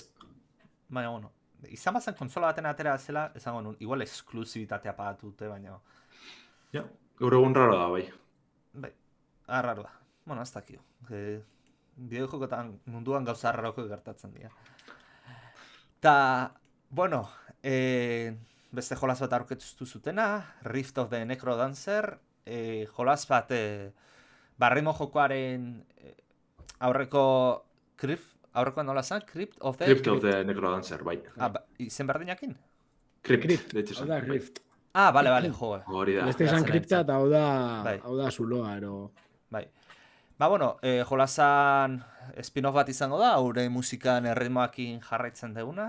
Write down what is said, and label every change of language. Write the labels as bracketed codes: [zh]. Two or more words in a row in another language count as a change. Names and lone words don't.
[eu] Baina, bueno, izan bazen konsola baten atera zela, esango nun, igual esklusibitatea pagatu dute, baina... Ja, gaur egun raro da, bai. Bai, arraro da. Bueno, ez dakio. Bideojokotan munduan gauza arraroko gertatzen dira. Ta, bueno, beste jolas bat aurkeztu zutena, Rift of the Necrodancer, jolas bat barrimo jokoaren aurreko aurrekoan nola zan? Crypt of the Necrodancer, bai. Izen berdinakin? [es] Crypt, de hecho. [eu] Hau da Rift. Vale, jo. Hori da. PlayStation Crypta eta hau da zuloa, ero... Bai. Bueno, jolasan spin-off bat izango da, haure musikan erritmoakin jarraitzen deguna.